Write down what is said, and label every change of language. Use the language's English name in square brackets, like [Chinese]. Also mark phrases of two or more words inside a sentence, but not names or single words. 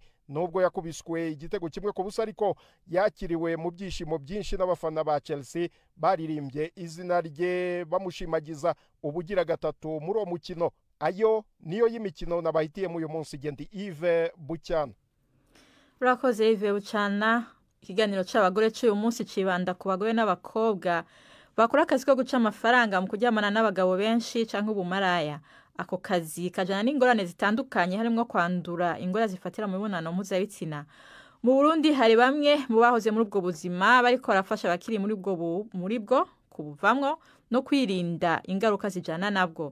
[Kinyarwanda] Nubwo yakubiswe igitego 1-0 ariko yakiriwe mu byishimo byinshi n'abafana ba Chelsea baririmbye izina rye bamushimagiza ubugira gatatu muri mukino. Ayo niyo y'imikino nabahitiye mu uyu munsi. Gendi Yves Bucyana. Urakoze Yves Bucyana. [Rundi] Ikiganiro cy'abagore cy'uyu munsi cibanda ku bagore n'abakobwa bakora akazi ko guca amafaranga mu kuryamana n'abagabo benshi canke ubumaraya. Ako kazi kajana n'ingorane zitandukanye harimo kwandura ingorane zifatira mu mibonano mpuzabitsina. Mu Burundi hari bamwe mu bahoze muri ubwo buzima bariko barafasha abakiri muri bwo kubuvamwo no kwirinda ingaruka zijana nabwo.